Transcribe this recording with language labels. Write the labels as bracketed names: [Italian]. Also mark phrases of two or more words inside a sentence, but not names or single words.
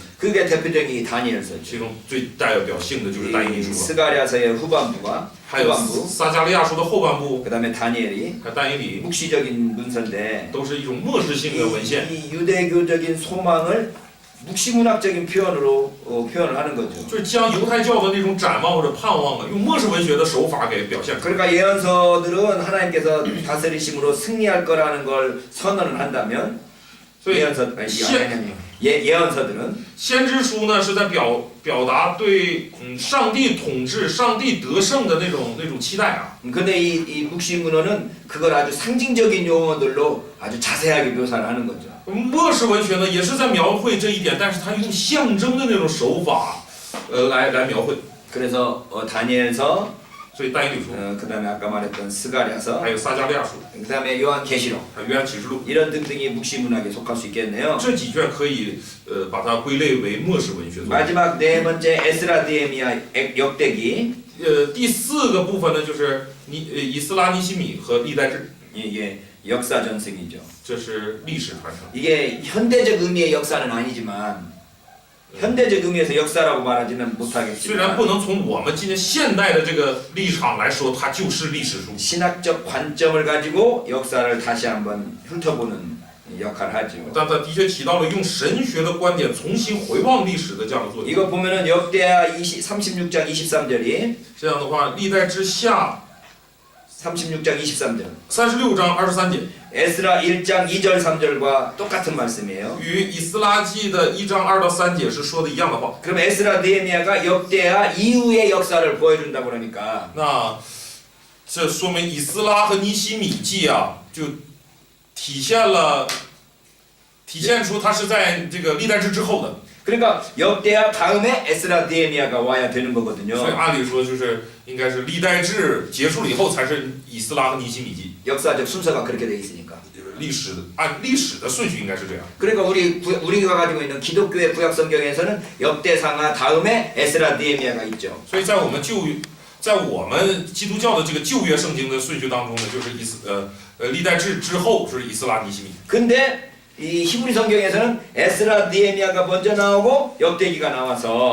[Korean] 그게 대표적인 다니엘서죠. [Chinese] 其中最代表性的就是但以理书了， [Korean] 스가랴서의 후반부와 [Chinese] 还有 [Korean] 후반부, [Chinese] 撒加利亚书的后半部， [Korean] 그다음에 다니엘이 [Chinese] 还有但以理， [Korean] 묵시적인 문서인데 [Chinese] 都是一种末世性的文献。 [Korean] 이 유대교적인 소망을 묵시문학적인 표현으로 표현을 하는 거죠. [Chinese] 就是将犹太教的那种展望或者盼望啊，用末世文学的手法给表现出来。 [Korean] 그러니까 예언서들은 하나님께서 다스리심으로 승리할 거라는 걸 선언을 한다면 [Chinese] 所以 [Korean] 예언서들은 [Chinese] 先知书呢是在表达对上帝统治、上帝得胜的那种期待啊。 [Korean] 근데 이 묵시문헌은 그걸 아주 상징적인 용어들로 아주 자세하게 묘사를 하는 거죠. [Chinese] 末世文学呢也是在描绘这一点，但是它用象征的那种手法，来描绘。 [Korean] 그래서 다니엘서, [Chinese] 所以但以理书， [Korean] 그다음에 아까 말했던 스가랴서, [Chinese] 还有撒加利亚书， [Korean] 그다음에 요한계시록 [Chinese] 还有约翰启示录， [Korean] 이런 등등이 묵시문학에 속할 수 있겠네요. [Chinese] 这几卷可以把它归类为末世文学作品。 [Korean] 마지막 네 번째 에스라 느헤미야 역대기. [Chinese] 第四个部分呢就是以斯拉尼西米和历代志， [Korean] 이게 역사 전승이죠. [Chinese] 这是历史传承。 [Korean] 이게 현대적 의미의 역사는 아니지만 현대적 의미에서 역사라고 말하지는 [Chinese] 虽然 [Korean] 못하겠지만 [Chinese] 不能从我们今天现代的这个立场来说，它就是历史书。 [Korean] 신학적 관점을 가지고 역사를 다시 한번 훑어보는 역할을 하죠. [Chinese] 但它的确起到了用神学的观点重新回望历史的这样的作用。 [Korean] 이거 보면은 역대하 36장 23절이 [Chinese] 这样的话，历代之下 [Korean] 36장 23절 [Chinese] 36 章23节 [Korean] 에스라 1장 2절 3절과 똑같은 말씀이에요. [Chinese] 与以斯拉记的1章2到3节是说的一样的话。 [Korean] 그럼 에스라 느헤미야가 역대하 이후의 역사를 보여준다고 그러니까 [Chinese] 那这说明以斯拉和尼希米记啊，就体现出它是在这个历代志之后的。 [Korean] 그러니까 역대하 다음에 에스라 느헤미야가 와야 되는 [Chinese] 所以 [Korean] 거거든요. [Chinese] 按理说就是应该是历代志结束了以后才是以斯拉和尼希米记。 [Korean] 역사적 순서가 그렇게 돼 있으니까. [Chinese] 按历史的顺序应该是这样。 [Korean] 그러니까 우리가 가지고 있는 기독교의 구약 성경에서는 역대상하 다음에 에스라 느헤미야가 있죠. [Chinese] 所以在我们基督教的这个旧约圣经的顺序当中呢，就是历代志之后是以斯拉尼希米。 [Korean] 근데 이 히브리 성경에서는 에스라 느헤미야가 먼저 나오고 역대기가 나와서